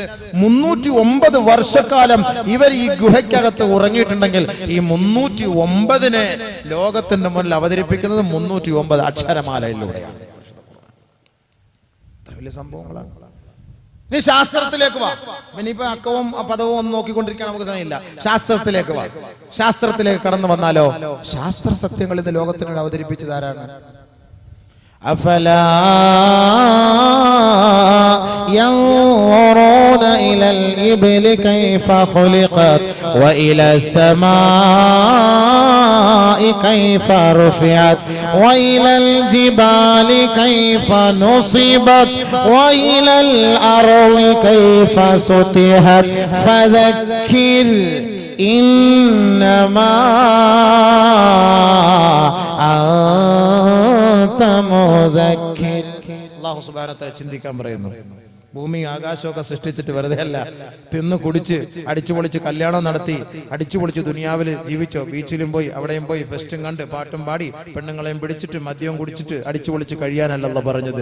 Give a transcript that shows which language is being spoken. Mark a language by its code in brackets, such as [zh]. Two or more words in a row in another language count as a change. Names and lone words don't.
[ml] 309 വർഷക്കാലം ഇവർ ഈ ഗുഹയ്ക്കകത്ത് ഉറങ്ങിയിട്ടുണ്ടെങ്കിൽ ഈ 309 ലോകത്തിന്റെ മുന്നിൽ അവതരിപ്പിക്കുന്നത് 309 അക്ഷരമാലയിലൂടെയാണ്. വലിയ സംഭവങ്ങളാണ്. ഇനി ശാസ്ത്രത്തിലേക്ക് വാ. ഇനിയിപ്പോ അക്കവും പദവും ഒന്നും നോക്കിക്കൊണ്ടിരിക്കാൻ നമുക്ക് സമയമില്ല. ശാസ്ത്രത്തിലേക്ക് വാ. ശാസ്ത്രത്തിലേക്ക് കടന്നു വന്നാലോ, ശാസ്ത്ര സത്യങ്ങൾ ഇന്ന് ലോകത്തിനോട് അവതരിപ്പിച്ചതാരാണ്? [ar] أفلا ينظرون إلى الإبل كيف خلقت وإلى السماء كيف رفعت وإلى الجبال كيف نصبت وإلى الأرض كيف سطحت فذكر إنما أنت مذكر. الله سبحانه وتعالى [ml] ചിന്തിക്കാൻ പറയുന്നു. ഭൂമി ആകാശമൊക്കെ സൃഷ്ടിച്ചിട്ട് വെറുതെ അല്ല, തിന്നു കുടിച്ച് അടിച്ചു പൊളിച്ച് കല്യാണം നടത്തി അടിച്ചു പൊളിച്ച് ദുനിയാവിൽ ജീവിച്ചോ. ബീച്ചിലും പോയി അവിടെയും പോയി ഫെസ്റ്റും കണ്ട് പാട്ടും പാടി പെണ്ണുങ്ങളെയും പിടിച്ചിട്ട് മദ്യവും കുടിച്ചിട്ട് അടിച്ചു പൊളിച്ച് കഴിയാനല്ല പറഞ്ഞത്.